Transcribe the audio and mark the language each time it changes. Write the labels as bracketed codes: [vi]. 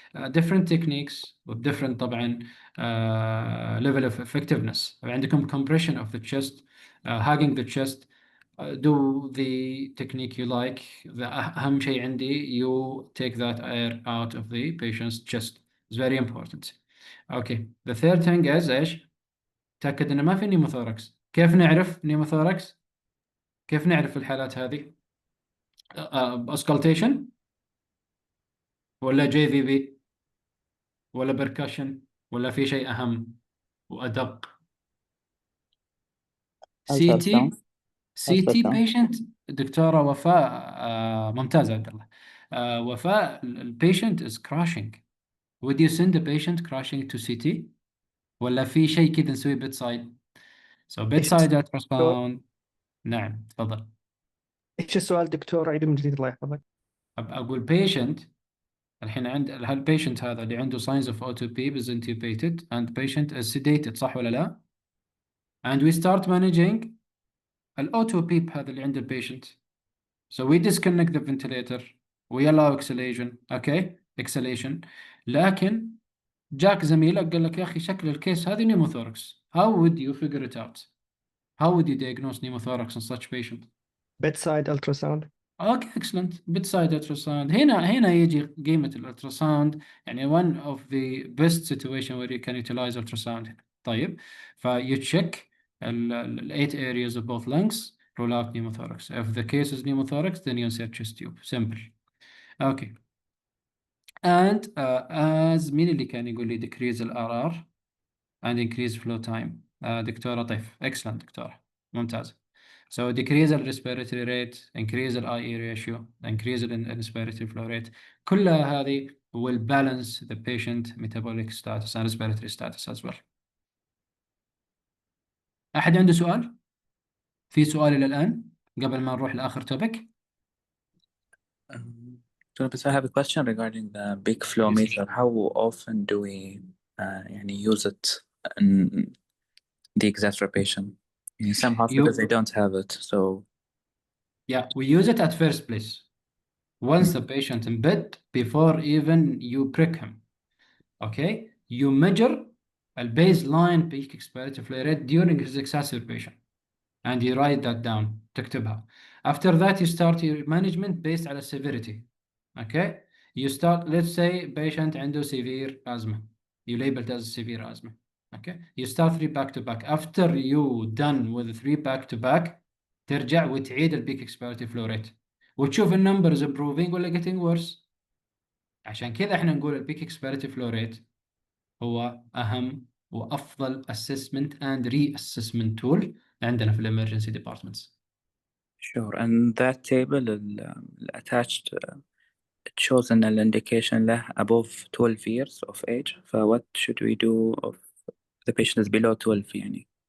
[en] Different techniques with different [ar] طبعا [en] level of effectiveness. [ar] عندكم [en] compression of the chest, hugging the chest. Do the technique you like. The [ar] أهم شيء عندي, [en] you take that air out of the patient's chest. It's very important. Okay. The third thing is [ar] إيش؟ تأكد إنه ما في نيموثوركس. كيف نعرف نيموثوركس؟ كيف نعرف الحالات هذه؟ auscultation ولا JVB ولا بركشن ولا في شيء أهم وأدق؟ CT patient. دكتورة وفاء ممتازة عبد الله. [en] وفاء, البيشنت is crashing. Would you send the patient crashing to CT [ar] ولا في شيء كذا نسوي [en] bedside؟ So bedside ultrasound. [ar] نعم تفضل. ايش السؤال دكتور؟ عيد من جديد الله يحفظك. أقول [en] patient [ar] الحين عند هالبيشنت هذا اللي عنده [en] signs of O2P is intubated and patient is sedated, [ar] صح ولا لا؟ [en] And we start managing [ar] الأوتو هذا اللي عند البيشنت. [en] So we disconnect the ventilator, we allow exhalation, okay, exhalation. [ar] لكن جاك زميلك قال لك يا أخي شكل الكيس هذه نيموثوركس. [en] How would you figure it out? How would you diagnose pneumothorax in such patient? Bedside ultrasound. Okay, excellent. Bedside ultrasound. [ar] هنا يجي قيمة الالتراساوند. يعني [en] one of the best situation where you can utilize ultrasound. [ar] طيب. [en] You check ال 8 areas of both lungs, rule out pneumothorax. If the case is pneumothorax, then you insert chest tube. Simple. Okay. And as [ar] مين اللي كان يقول لي [en] decrease ال RR and increase flow time. [ar] دكتورة طيف. [en] Excellent دكتورة. [ar] ممتاز. [en] So decrease the respiratory rate, increase the IE ratio, increase the respiratory flow rate. [ar] كلها هذه [en] will balance the patient metabolic status and respiratory status as well. [ar] أحد عنده سؤال؟ في سؤال إلى الآن قبل ما نروح لآخر topic؟ [en] So I have a question regarding the big flow meter. How often do we use it in the exacerbation? In some hospitals they don't have it, so yeah, we use it at first place. Once the patient in bed, before even you prick him, okay, you measure a baseline peak expiratory flow rate during his exacerbation, and you write that down. [ar] تكتبها. [en] After that, you start your management based on severity. Okay, you start. Let's say patient [ar] عنده [en] severe asthma. You label it as severe asthma. Okay, you start 3 back to back. After you done with 3 back to back, [ar] ترجع وتعيد البيك [en] expiratory flow rate [ar] وتشوف النمبرز [en] improving ولا getting worse. [ar] عشان كذا احنا نقول البيك expiratory flow rate هو أهم وأفضل [en] assessment and reassessment tool [ar] عندنا في emergency departments. [en] Sure, and that table attached it shows an indication [ar] له [en] above 12 years of age. So what should we do if the patient is below 12 [ar] يعني؟